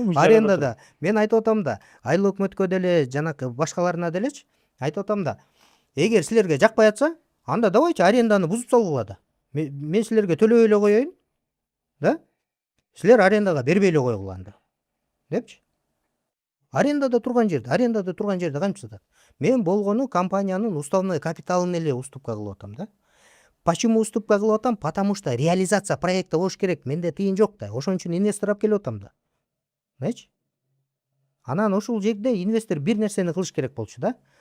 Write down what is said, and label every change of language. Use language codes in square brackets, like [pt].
[ky] Арендада. Мен айтып атам да, Айыл өкмөткө деле, жанакы башкаларына делечи, айтып атам да, эгер силерге жакпай атса, анда [ru] давайте [ky] аренданы бузуп салгыла да. Мен силерге төлөбөй эле коеюн, да? Силер арендага бербей эле койгула анда. Депчи. Арендада турган жерде кантип сатат? Мен болгону компаниянын уставной капиталын эле уступка кылып атам да. [ru] Почему [ky] уступка кылып атам? [ru] Потому что реализация проекта [ky] болуш керек. Менде тыйын жок да. Ошон үчүн инвестор алып келип атам да. [ru] Знаете? [ky] Анан ошол жерде инвестор бир нерсени кылыш керек болчу да.